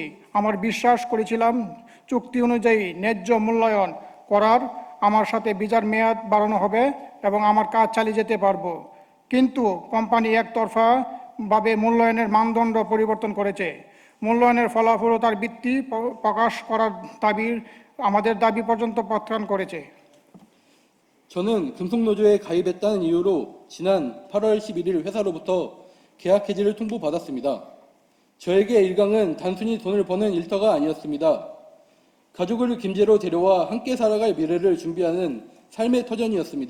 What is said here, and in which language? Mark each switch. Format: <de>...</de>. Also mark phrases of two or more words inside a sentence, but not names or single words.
<bn>আমার বিশ্বাস করেছিলাম চুক্তি অনুযায়ী ন্যায্য মূল্যায়ন করার আমার সাথে ভিসার মেয়াদ বাড়ানো হবে এবং আমার কাজ চালিয়ে যেতে পারবো। কিন্তু কোম্পানি একতরফাভাবে মূল্যায়নের মানদণ্ড পরিবর্তন করেছে। মূল্যায়নের ফলাফল ও তার ভিত্তি প্রকাশ করার আমাদের দাবি পর্যন্ত প্রত্যাখ্যান করেছে।</bn> <ko>저는 금속노조에 가입했다는 이유로 지난 8월 11일 회사로부터 계약 해지를 통보받았습니다. 저에게 일강은 단순히 돈을 버는 일터가 아니었습니다. 가족을 김제로 데려와 함께 살아갈 미래를 준비하는 삶의 터전이었습니다.</ko>